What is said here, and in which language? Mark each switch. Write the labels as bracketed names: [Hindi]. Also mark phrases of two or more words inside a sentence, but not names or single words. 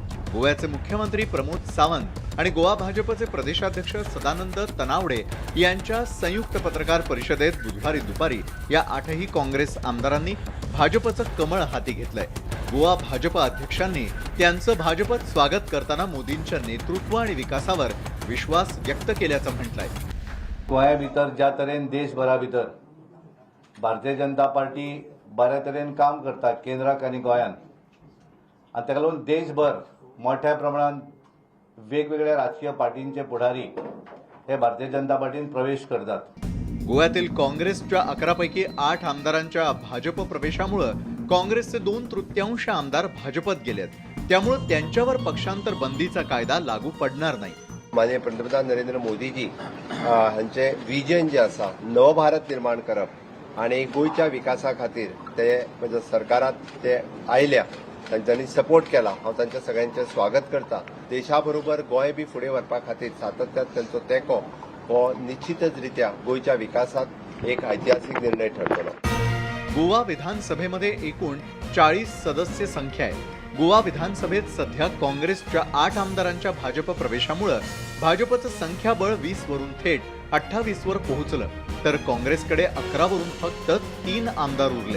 [Marathi] गोव्याचे मुख्यमंत्री प्रमोद सावंत आणि गोवा भाजपचे प्रदेशाध्यक्ष सदानंद तनावडे यांच्या संयुक्त पत्रकार परिषदेत बुधवारी दुपारी या 8ही काँग्रेस आमदारांनी भाजपचं कमळ हाती घेतलंय. गोवा भाजप अध्यक्षांनी त्यांचं भाजपात स्वागत करताना मोदींच्या नेतृत्व आणि विकासावर विश्वास व्यक्त केल्याचं म्हटलंय. [Konkani] गोंया भितर ज्या तरेन देशभरा भितर भारतीय जनता पार्टी बऱ्या तरेन काम करता केंद्राक आनी गोंयांत, आनी ताका लागून देशभर [Marathi] मोठ्या प्रमाणात वेगवेगळ्या राजकीय पार्टींचे पुढारी [Konkani] हे भारतीय जनता पार्टीन प्रवेश करतात. [Marathi] गोव्यातील काँग्रेसच्या 11 पैकी 8 आमदारांच्या भाजप प्रवेशामुळे काँग्रेसचे 2/3 आमदार भाजपत गेलेत. त्यामुळे त्यांच्यावर पक्षांतर बंदीचा कायदा लागू पडणार नाही. [Konkani] माननीय पंतप्रधान नरेंद्र मोदीजी हांचे विजन जे आसा नव भारत निर्माण करप आणि गोंयच्या विकासा खातीर ते म्हणजे सरकारात ते आयल्या, तांच्यांनी सपोर्ट केला. हांव तांचे सगळ्यांचे स्वागत करता. देशा गोंय बी फुडें व्हरपा खातीर सातत्यान तांचो तेंको हो निश्चितच रित्या गोंयच्या विकासात एक ऐतिहासिक निर्णय ठरतलो. [Marathi] गोवा विधानसभेमध्ये एकूण 40 सदस्य संख्या आहे. गोवा विधानसभेत सध्या काँग्रेसच्या 8 आमदारांच्या भाजप प्रवेशामुळे भाजपचं संख्याबळ 20 वरून थेट 28 वर पोहोचलं. तर काँग्रेसकडे 11 वरून फक्त 3 आमदार उरले.